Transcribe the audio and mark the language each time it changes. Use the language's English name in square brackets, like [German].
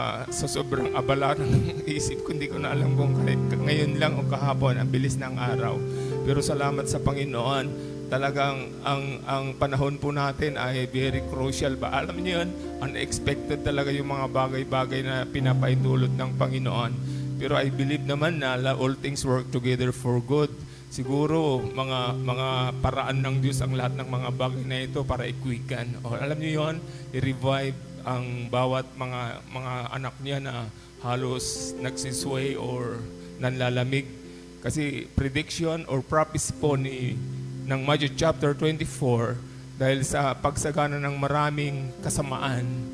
[Filipino] Sa sobrang abala ng isip ko, hindi ko na alam kung ngayon lang o kahapon, ang bilis ng araw. Pero salamat sa Panginoon, talagang ang panahon po natin ay [English] very crucial [Filipino] ba? Alam niyo yun, unexpected talaga yung mga bagay-bagay na pinapaintulot ng Panginoon. Pero [English] I believe naman na all things work together for good. [Filipino] Siguro mga paraan ng Diyos ang lahat ng mga bagay na ito para ikwikan. O alam niyo yon, i-revive ang bawat mga anak niya na halos nagsisway or nanlalamig. Kasi prediction or prophecy po ng Matthew chapter 24, dahil sa pagsagana ng maraming kasamaan.